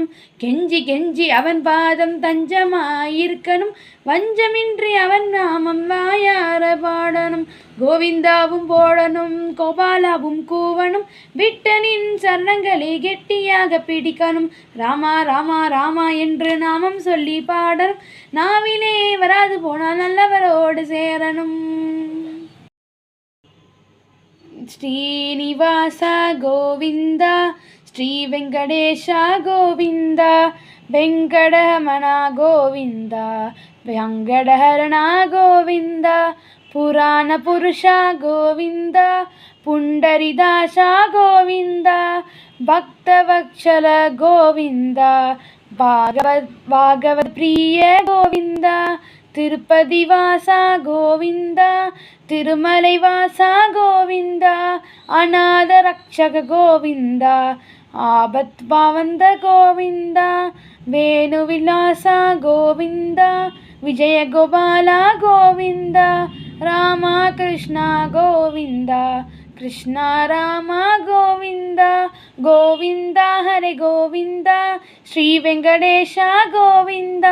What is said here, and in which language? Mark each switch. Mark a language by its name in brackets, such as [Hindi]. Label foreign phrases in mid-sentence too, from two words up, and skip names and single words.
[Tamil] கெஞ்சி கெஞ்சி அவன் பாதம் தஞ்சமாயிருக்கணும், வஞ்சமின்றி அவன் நாமம் வாயார பாடணும். கோவிந்தாவும் போடணும், கோபாலாவும் கூவணும், விட்டனின் சரணங்களை கெட்டியாக பிடிக்கணும். ராமா ராமா ராமா என்று நாமம் சொல்லி பாடணும், நாவிலே வராது போனால் நல்லவரோடு சேரணும். [Kannada] ಶ್ರೀನಿವಾಸ ಗೋವಿಂದ ಶ್ರೀ ವೆಂಕಟೇಶ ಗೋವಿಂದ ವೆಂಕಟರಮಣ ಗೋವಿಂದ ವೆಂಕಟಹರಣ ಗೋವಿಂದ ಪುರಾಣ ಪುರುಷ ಗೋವಿಂದ ಪುಂಡರಿದಾಸ ಗೋವಿಂದ ಭಕ್ತವತ್ಸಲ ಗೋವಿಂದ ಭಾಗವತ್ ಪ್ರಿಯ ಗೋವಿಂದ [Tamil] திருப்பதி வாசா கோவிந்தா, திருமலை வாசா கோவிந்தா, அநாத ரக்ஷக கோவிந்தா, ஆபத் பாவந்த கோவிந்தா, வேணு விலாசா கோவிந்தா, விஜய கோபாலா கோவிந்தா, ராமா கிருஷ்ணா கோவிந்தா, கிருஷ்ணா ராமா கோவிந்தா, கோவிந்தா ஹரே கோவிந்தா, ஸ்ரீ வெங்கடேஷா கோவிந்தா.